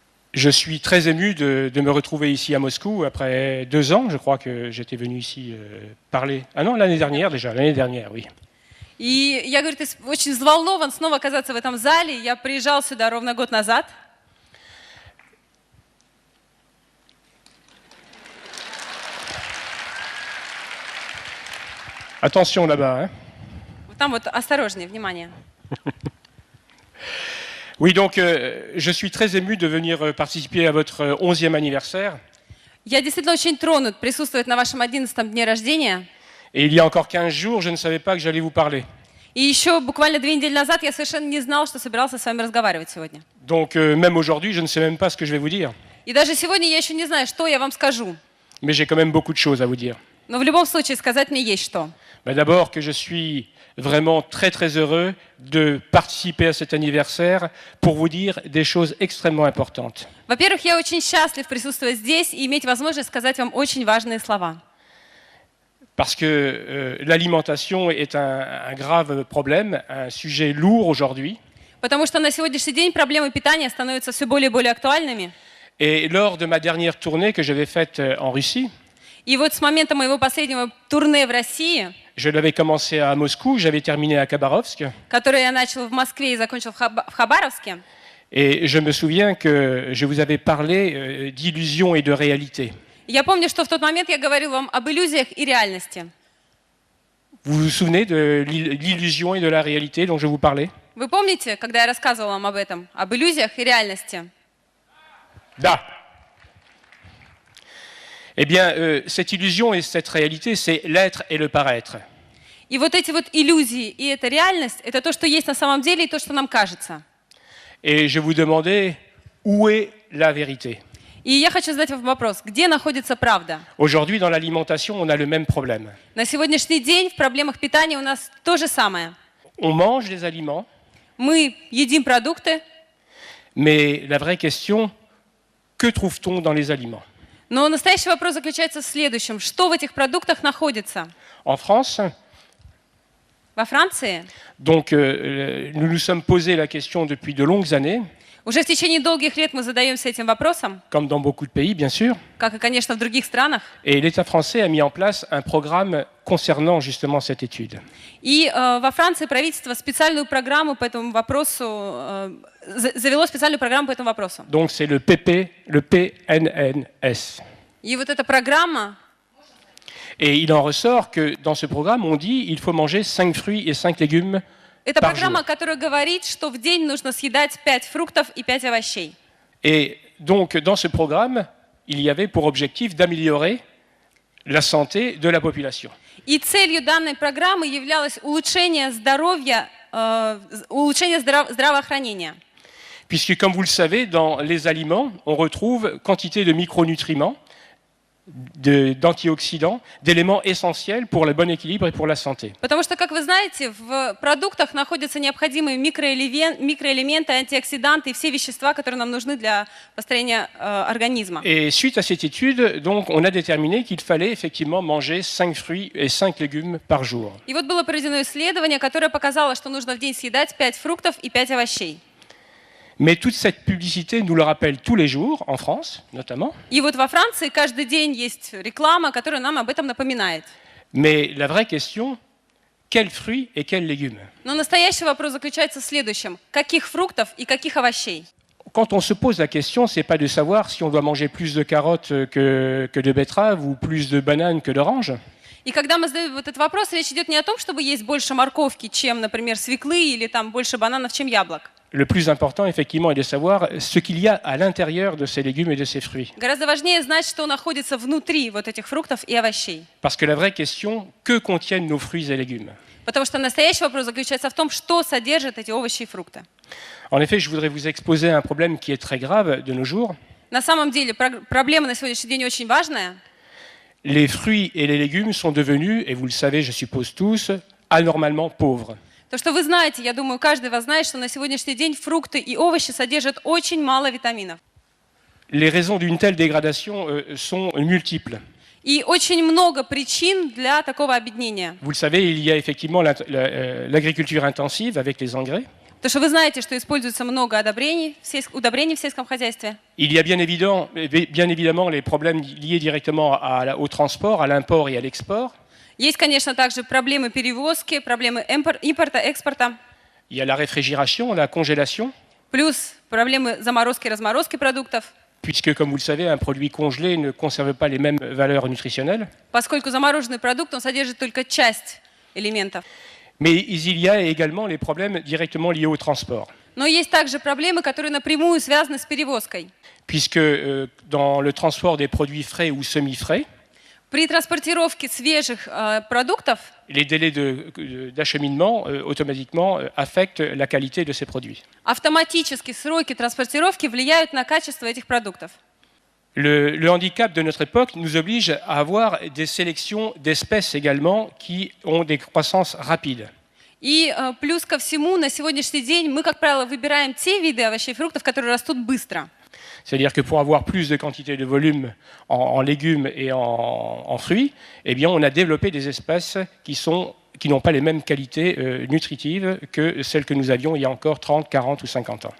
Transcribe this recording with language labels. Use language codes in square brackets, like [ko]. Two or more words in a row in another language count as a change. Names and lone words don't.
[fr] Je suis très ému de me retrouver ici à Moscou après 2 ans. Je crois que j'étais venu ici parler. Ah non, l'année dernière déjà, l'année dernière, oui. [ru] И я, говорит, очень взволнован снова оказаться в этом зале. Я приезжал сюда ровно год назад. [fr] Attention là-bas, hein. [ru] Там вот осторожнее, внимание. [fr] Oui, donc je suis très ému de venir participer à votre 11e anniversaire. [ru] Я действительно очень тронут присутствовать на вашем 11-м дне рождения. [fr] Et il y a encore 15 jours, je ne savais pas que j'allais vous parler. [ru] И еще буквально 2 недели назад я совершенно не знал, что собирался с вами разговаривать сегодня. [fr] Donc même aujourd'hui, je ne sais même pas ce que je vais vous dire. [ru] И даже сегодня я еще не знаю, что я вам скажу. [fr] Mais j'ai quand même beaucoup de choses à vous dire. [ru] Но в любом случае сказать мне есть что. [fr] D'abord que je suis vraiment très très heureux de participer à cet anniversaire pour vous dire des choses extrêmement importantes. [ru] Во-первых, я очень счастлив присутствовать здесь и иметь возможность сказать вам очень важные слова. [fr] Parce que l'alimentation est un grave problème, un sujet lourd aujourd'hui. [ru] Потому что на сегодняшний день проблемы питания становятся все более и более актуальными. [fr] Et lors de ma dernière tournée que j'avais faite en Russie, [ru] И вот с момента моего последнего турне в России, [fr] je l'avais commencé à Moscou, j'avais terminé à Khabarovsk. [ru] которое я начал в Москве и закончил в Хабаровске, [fr] Et je me souviens que je vous avais parlé d'illusions et de réalité. [ru] я помню, что в тот момент я говорил вам об иллюзиях и реальности. [fr] Vous vous souvenez de l'illusion et de la réalité dont je vous parlais? [ru] Вы помните, когда я рассказывала вам об этом, об иллюзиях и реальности? Da. [fr] Eh bien, cette illusion et cette réalité, c'est l'être et le paraître. [ru] И вот эти вот иллюзии и эта реальность, это то, что есть на самом деле и то, что нам кажется. [fr] Et je vous demandais, où est la vérité? [ru] И я хочу задать вам вопрос, где находится правда? [fr] Aujourd'hui, dans l'alimentation, on a le même problème. [ru] На сегодняшний день в проблемах питания у нас то же самое. [fr] On mange des aliments, [ru] Мы едим продукты, [fr] mais la vraie question, que trouve-t-on dans les aliments? [ru] но настоящий вопрос заключается в следующем. Что в этих продуктах находится? [fr] En France, [ru] Во Франции [fr] donc, nous nous sommes posé la question depuis de longues années, [ru] уже в течение долгих лет мы задаемся этим вопросом, [fr] comme dans beaucoup de pays, bien sûr, [ru] как и, конечно, в других странах. [fr] et l'État français a mis en place un programme concernant justement cette étude. [ru] И во Франции правительство специальную программу по этому вопросу, завело специальную программу по этому вопросу. [fr] Donc, c'est le PNNS. [ru] И вот эта программа, [fr] Et il en ressort que dans ce programme, on dit qu'il faut manger 5 fruits et 5 légumes [ru] это [fr] par [ru] программа, [fr] jour. [ru] которая говорит, что в день нужно съедать 5 фруктов и 5 овощей. [fr] Et donc, dans ce programme, il y avait pour objectif d'améliorer la santé de la population. [ru] И целью данной программы являлось улучшение здоровья, здравоохранения. [fr] Puisque, comme vous le savez, dans les aliments, on retrouve quantité de micronutriments, d'antioxydants, d'éléments essentiels pour le bon équilibre et pour la santé. [ru] Потому что, как вы знаете, в продуктах находятся необходимые микроэлементы, антиоксиданты и все вещества, которые нам нужны для построения организма. [fr] Et suite à cette étude, donc, on a déterminé qu'il fallait effectivement manger 5 fruits et 5 légumes par jour. [ru] И вот было проведено исследование, которое показало, что нужно в день съедать 5 фруктов и 5 овощей. [fr] Mais toute cette publicité nous le rappelle tous les jours, en France notamment. [ru] И вот во Франции каждый день есть реклама, которая нам об этом напоминает. [fr] Mais la vraie question, quels fruits et quels légumes? [ru] Но настоящий вопрос заключается в следующем. Каких фруктов и каких овощей? [fr] Quand on se pose la question, c'est pas de savoir si on doit manger plus de carottes que de betteraves ou plus de bananes que d'oranges. [ru] И когда мы задаем вот этот вопрос, речь идет не о том, чтобы есть больше морковки, чем, например, свеклы, или там больше бананов, чем яблок. [fr] Le plus important, effectivement, est de savoir ce qu'il y a à l'intérieur de ces légumes et de ces fruits. [ru] Гораздо важнее знать, что находится внутри вот этих фруктов и овощей. [fr] Parce que la vraie question, que contiennent nos fruits et légumes? [ru] Потому что настоящий вопрос заключается в том, что содержат эти овощи и фрукты. [fr] En effet, je voudrais vous exposer un problème qui est très grave de nos jours. [ru] На самом деле проблема на сегодняшний день очень важная. [fr] Les fruits et les légumes sont devenus, et vous le savez, je suppose tous, anormalement pauvres. [ru] То, что вы знаете, я думаю, каждый из вас знает, что на сегодняшний день фрукты и овощи содержат очень мало витаминов. [fr] Les raisons d'une telle dégradation sont multiples. [ru] И очень много причин для такого обеднения. [fr] Vous le savez, il y a effectivement l'agriculture intensive avec les engrais. [ru] Потому что вы знаете, что используется много удобрений в сельском хозяйстве. [fr] Il y a bien évidemment les problèmes liés directement au transport, à l'import et à l'export. [ru] Есть, конечно, также проблемы перевозки, проблемы импорта, экспорта, [fr] Il y a la réfrigération, la congélation, [ru] плюс проблемы заморозки, разморозки продуктов, [fr] puisque, comme vous le savez, un produit congelé ne conserve pas les mêmes valeurs nutritionnelles. [ru] поскольку замороженный продукт, он содержит только часть элементов. [fr] Mais il y a également les problèmes directement liés au transport, [ru] Но есть также проблемы, которые напрямую связаны с перевозкой. [fr] puisque dans le transport des produits frais ou semi-frais, [ru] При транспортировке свежих продуктов [fr] les délais d'acheminement automatiquement affectent la qualité de ces produits. [ru] автоматически сроки транспортировки влияют на качество этих продуктов. [fr] Le handicap de notre époque nous oblige à avoir des sélections d'espèces également qui ont des croissances rapides. [ru] И плюс ко всему, на сегодняшний день мы, как правило, выбираем те виды овощей и фруктов, которые растут быстро. [fr] C'est-à-dire que pour avoir plus de quantité de volume en légumes et en fruits, eh bien, on a développé des espèces qui n'ont pas les mêmes qualités nutritives que celles que nous avions il y a encore 30, 40 ou 50 ans.